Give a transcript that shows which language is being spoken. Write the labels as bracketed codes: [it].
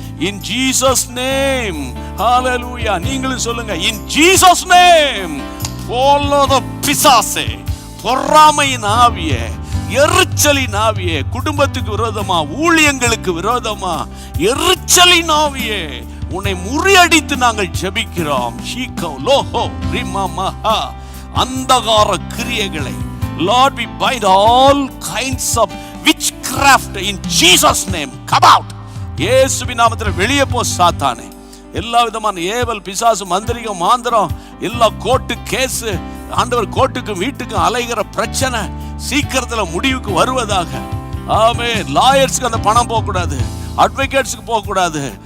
[en] In Jesus name, hallelujah. [ta] நீங்களும் சொல்லுங்க, [en] In Jesus name. follow the [ta] பிசாசே, பொறாமையின் ஆவியே, எரிச்சலின் ஆவியே, குடும்பத்துக்கு விரோதமா, ஊழியங்களுக்கு விரோதமா எரிச்சலின் ஆவியே, உன்னை முறியடித்து நாங்கள் ஜெபிக்கிறோம். ஷீகோ லோஹோ ரிமமஹா. அந்தகார கிரியைகளை [en] Lord, we bind all kinds of witchcraft in Jesus name. Come out. [ta] இயேசுவின் நாமத்தில் வெளியே போ சாத்தானே. எல்லா விதமான ஏவல், பிசாசு, மந்திரிகம், மாந்திரம், எல்லா கோர்ட்டு கேஸ், ஆண்டவர் கோர்ட்டுக்கும் வீட்டுக்கும் அலைகிற பிரச்சனை சீக்கிரத்துல முடிவுக்கு வருவதாக. ஆமென். லாயர்ஸ்க்கு அந்த பணம் போக கூடாது, அட்வொகேட்ஸ்க்கு போக கூடாது.